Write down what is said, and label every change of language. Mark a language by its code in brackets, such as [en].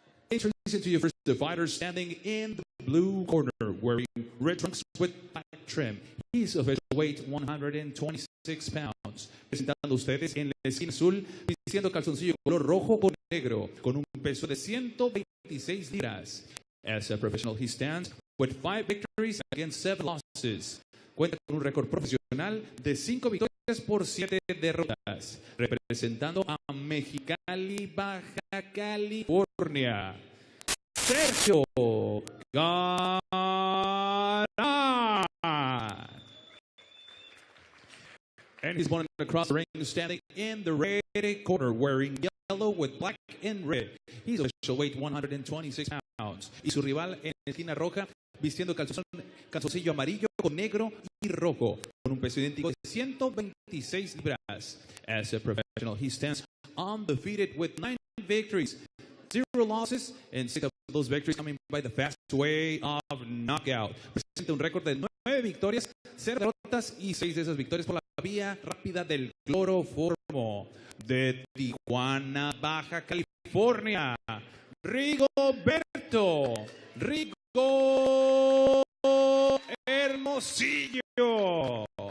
[en] Introducing to you first the fighter standing in the blue corner, wearing red trunks with black trim. He's official weight 126 pounds. [es] Presentando ustedes en la esquina azul, vistiendo calzoncillo color rojo con negro, con un peso de 126 libras. [en] As a professional, he stands with 5 victories against 7 losses. [es] Cuenta con un récord profesional de 5 victorias por 7 derrotas, representando a Mexicali, Baja California. Sergio García. [en] And he's one across the ring, standing in the red corner, wearing yellow with black and red. He's official weight 126 pounds. [es] Y su rival en la esquina roja, vistiendo calzón calzoncillo amarillo con negro y rojo, con un peso idéntico de 126 libras. [en] As a professional, he stands undefeated with 9 victories, 0 losses, and 6 of those victories coming by the fast way of knockout. [es] Presenta un récord de 9 victorias, 0 derrotas y 6 de esas victorias por la vía rápida del cloroformo. De Tijuana, Baja California, Rigoberto Rigo Hermosillo.